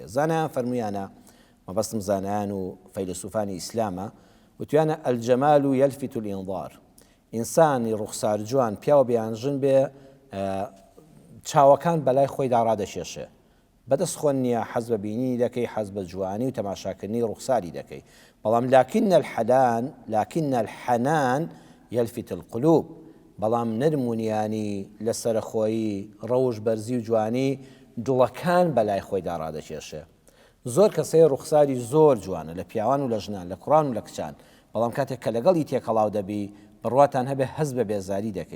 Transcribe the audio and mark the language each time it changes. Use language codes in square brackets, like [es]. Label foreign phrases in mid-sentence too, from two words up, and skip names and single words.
[ckb] زانایان فەرمویانە، مەبەستم زانایان و فەیلسوفانی ئیسلامە، وتویانە [ar] ئەلجەمال یەلفت الئینظار، [ckb] ئینسانی ڕوخسار جوان پیاوە بێیانژن بێ چاوەکان بەلای خۆیدا ڕادەشێشێ، بەدەست خۆن نییە حەز بە بینی دەکەی، حەز بە جوانی و تەماشاکردنی ڕوخساری دەکەی. [ar] بەڵام لكن الحنان يلفت القلوب، [ckb] بەڵام نەرمونیانی لە سەرخۆیی ڕەوش بەرزی و جوانی دڵەکان بەلای خۆیدا ڕادەکێشێ. زۆر کەسەی ڕوخساری زۆر جوانە لە پیاوان و لە ژنان، لە کوڕان و لە کچان، بەڵام کاتێک کە لەگەڵی تێکەڵاو دەبی بڕواتان هەبێ هەز بە بێزاری دەکەی.